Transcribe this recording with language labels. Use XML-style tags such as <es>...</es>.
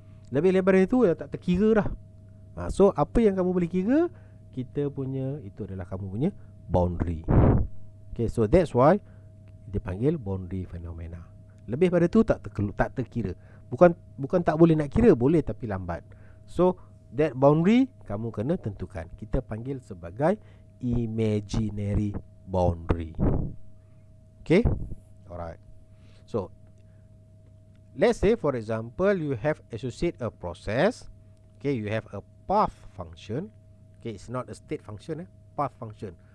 <ms>Lebih lebar dari tu tak terkira dah.</ms> <en>So</en> <ms>apa yang kamu boleh kira, kita punya itu adalah kamu punya boundary.</ms> <en>Okay, so that's why</en> <ms>dipanggil</ms> <en>boundary phenomena.</en> <ms>Lebih pada tu tak terkira. Bukan tak boleh nak kira, boleh tapi lambat.</ms> <en>So that boundary</en> <ms>kamu kena tentukan. Kita panggil sebagai imaginary boundary.</ms> <en>Okay, alright. So let's say for example you have associate a process. Okay, you have a path function. Okay, it's not a state function, path function.</en>